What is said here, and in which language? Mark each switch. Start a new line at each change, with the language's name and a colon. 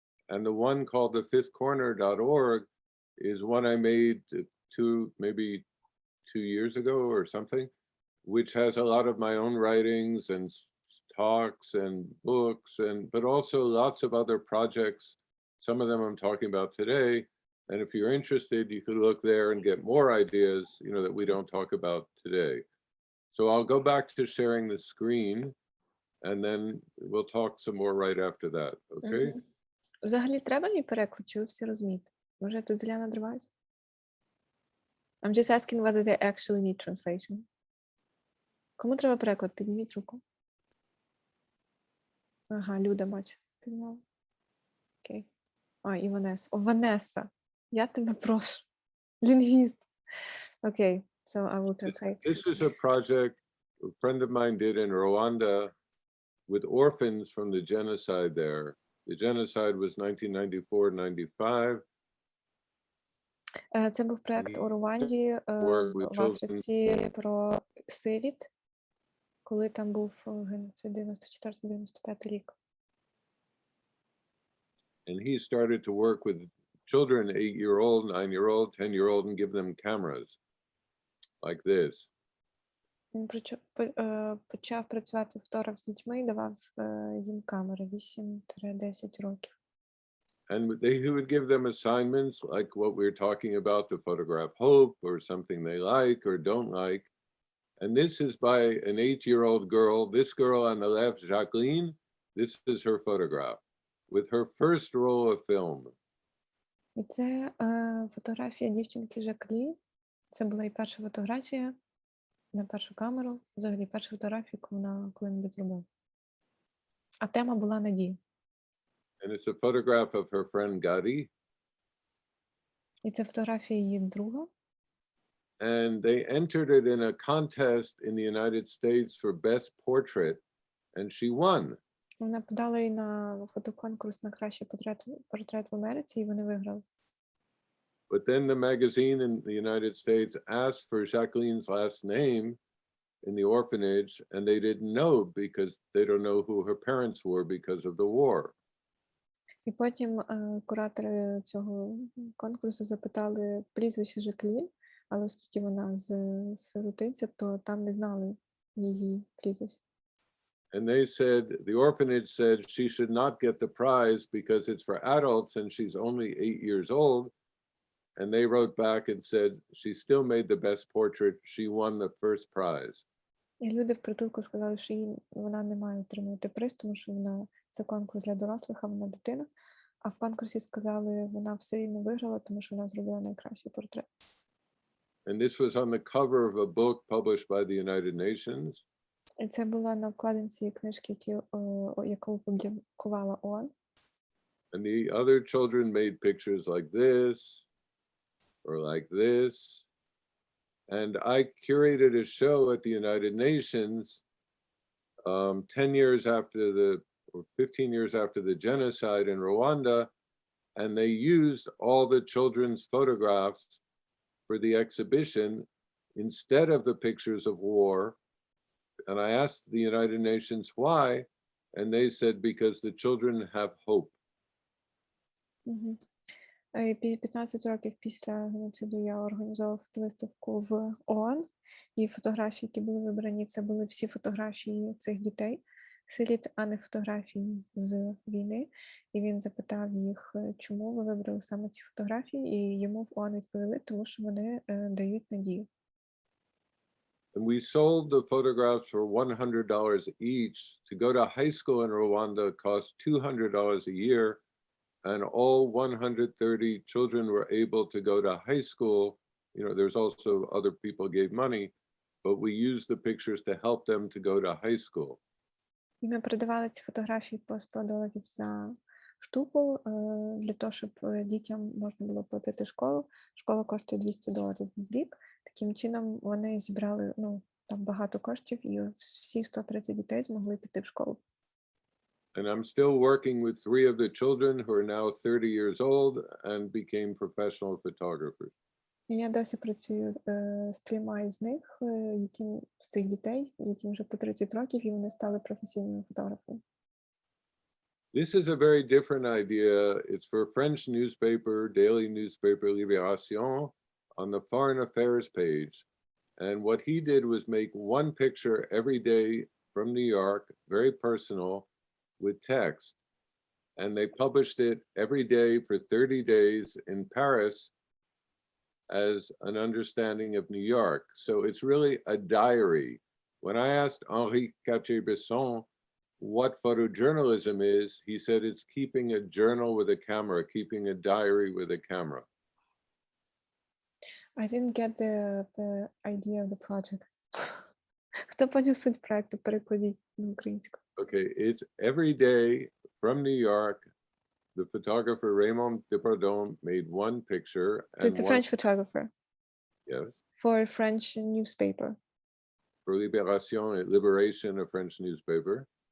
English: And the one called thefifthcorner.org is one I made maybe 2 years ago or something, which has a lot of my own writings and talks and books, but also lots of other projects. Some of them I'm talking about today. And if you're interested, you could look there and get more ideas, that we don't talk about today. So I'll go back to sharing the screen, and then we'll talk some more right after that, okay?
Ukrainian: Взагалі треба мій переклад, чи ви всі розумієте? Може, я тут зря надриваюсь?
English: I'm just asking whether they actually need translation.
Ukrainian: Кому треба переклад? Підніміть руку. Ага, Люда, бачу. Підняла. Окей. І Ванеса. Ванеса, я тебе прошу. Лінгвіст.
English: Окей, so I will translate. This is a project a friend of mine did in Rwanda with orphans from the genocide there. The genocide was 1994-95.
Ukrainian: Це був проєкт у Рванді, в Африці, про сиріт, коли там був геноцид 94-95 рік.
English: And he started to work with children, 8-year-old, 9-year-old, 10-year-old, and give them cameras like this.
Ukrainian: Він почав працювати фотограф з дітьми і давав їм камери 8-10 років.
English: And he would give them assignments like what we're talking about, to photograph hope or something they like or don't like. And this is by an 8-year-old girl. This girl on the left, Jacqueline, this is her photograph with her first roll of film.
Ukrainian: І це фотографія дівчинки Жаклін. Це була і перша фотографія на першу камеру, взагалі перша фотографія, яку вона коли-небудь зробила. А тема була надія.
English: And it's a photograph of her friend Gadi.
Ukrainian: І це фотографія її друга.
English: and they entered it in a contest in the United States for best portrait, and she won.
Ukrainian: Вона подала і на фотоконкурс на кращий портрет в Америці, і вони виграли.
English: But then the magazine in the United States asked for Jacqueline's last name in the orphanage, and they didn't know because they don't know who her parents were because of the war.
Ukrainian: І потім куратори цього конкурсу запитали прізвище Жаклін, але оскільки вона з сиротинця, то там не знали її прізвище.
English: And they said, the orphanage said she should not get the prize because it's for adults and she's only 8 years old. And they wrote back and said, she still made the best portrait. She won the first prize.
Ukrainian: І люди в притулку сказали, що вона не має отримати приз, тому що це конкурс для дорослих, а вона дитина. А в конкурсі сказали, вона все рівно виграла, тому що вона зробила найкращий портрет.
English: And this was on the cover of a book published by the United Nations.
Ukrainian: І це була на обкладинці книжки, яку опублікувала ООН.
English: And the other children made pictures like this or like this. And I curated a show at the United Nations 10 years after or 15 years after the genocide in Rwanda, and they used all the children's photographs for the exhibition instead of the pictures of war. And I asked the United Nations why, and they said because the children have hope.
Ukrainian: 15 років після геноциду я організовувала фотовиставку в ООН, і фотографії, які були вибрані, це були всі фотографії цих дітей, сиріт, а не фотографії з війни. І він запитав їх, чому ви вибрали саме ці фотографії, і йому в ООН відповіли, тому що вони дають надію.
English: And we sold the photographs for $100 each. To go to high school in Rwanda cost $200 a year. And all 130 children were able to go to high school. You know, there's also other people gave money, but we used the pictures to help them to go to high school.
Ukrainian: І ми продавали ці фотографії по $100 за штуку, для того, щоб дітям можна було платити школу. Школа коштує $200 в рік. Таким чином вони зібрали, там багато коштів, і всі 130 дітей змогли піти в школу.
English: And I'm still working with 3 of the children who are now 30 years old and became professional photographers.
Ukrainian: Я досі працюю з 3 із них, з цих дітей, яким вже по 30 років, і вони стали професійними фотографами.
English: This is a very different idea. It's for a French newspaper, daily newspaper, Libération, on the foreign affairs page. And what he did was make one picture every day from New York, very personal, with text. And they published it every day for 30 days in Paris as an understanding of New York. So it's really a diary. When I asked Henri Cartier-Bresson what photojournalism is, he said it's keeping a journal with a camera, keeping a diary with a camera. I didn't get the idea of the project.
Ukrainian: Хто поняв суть проекту, перекладіть на українську.
English: Okay, it's every day from New York. The photographer Raymond Depardon made one picture. So it's a French photographer. Yes. For a French newspaper. For Liberation, a French newspaper.